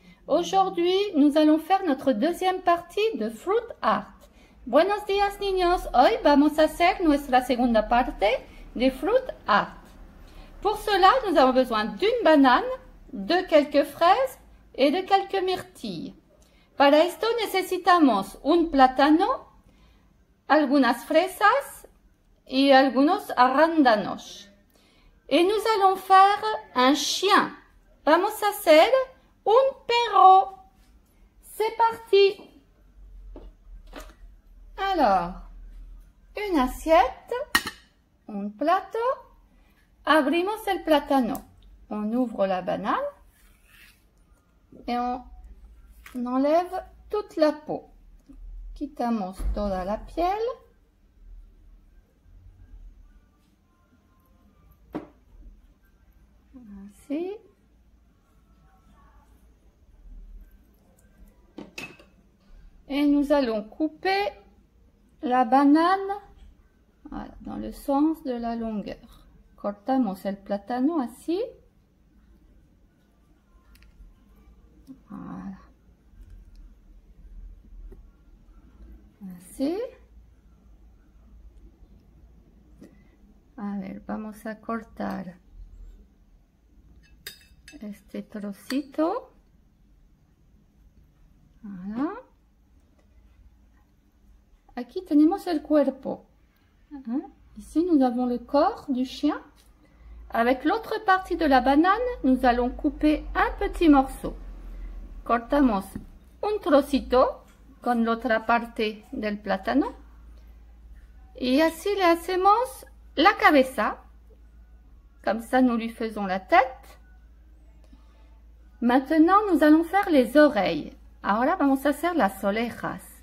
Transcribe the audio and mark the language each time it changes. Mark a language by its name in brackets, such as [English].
[French] Aujourd'hui, nous allons faire notre deuxième partie de Fruit Art. [Spanish] Buenos días niños, hoy vamos a hacer nuestra segunda parte de Fruit Art. [French] Pour cela, nous avons besoin d'une banane, de quelques fraises et de quelques myrtilles. [Spanish] Para esto necesitamos un plátano, algunas fresas y algunos arándanos. [French] Et nous allons faire un chien. [Spanish] Vamos a hacer un perro. [French] C'est parti. Alors, une assiette, [Spanish] un plato. Abrimos el plátano. [French] On ouvre la banane et on enlève toute la peau. [Spanish] Quitamos toda la piel. [French] Ainsi. Et nous allons couper la banane, voilà, dans le sens de la longueur. [Spanish] Cortamos el plátano así. [French] Voilà. [Spanish] Así. A ver, vamos a cortar este trocito. [French] Voilà. [Spanish] Aquí tenemos el cuerpo. [French] Ici, nous avons le corps du chien. Avec l'autre partie de la banane, nous allons couper un petit morceau. [Spanish] Cortamos un trocito con la otra parte del plátano. Y así le hacemos la cabeza. [French] Comme ça, nous lui faisons la tête. Maintenant, nous allons faire les oreilles. [Spanish] Ahora vamos a hacer las orejas.